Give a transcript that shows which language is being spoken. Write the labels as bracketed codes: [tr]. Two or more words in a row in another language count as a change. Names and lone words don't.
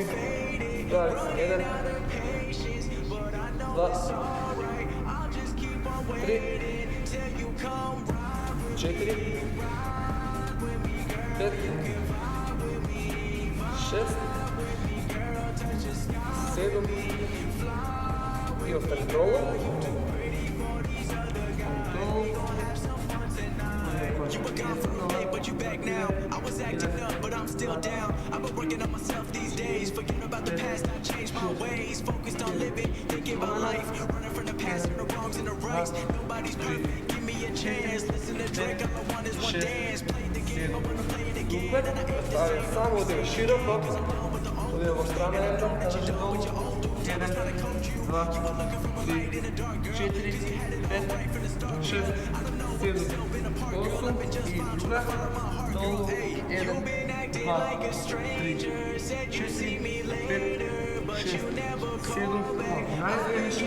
[mk] Прави се 1, 2, 3, 4, 5, 6, 7 и остали долу. [en] You were gone for a minute, but you back now. I was acting up, but I'm still down. I've been working on myself these days. Forget about the past, I changed my ways. Focused on living, thinking about life. Running from the past and the wrongs and the rights. Nobody's perfect, give me a chance. Listen to Drake, all I want is one dance. Play the game, I wanna play it again. [mk] Ставим само одиме широко. Одиме во страна една, држи долу. 1, 2, 3, 4, 5, 6, 7, 8 и друга. Долу. 1, 2, 3, 4, 5, 6, 7, најзгранично.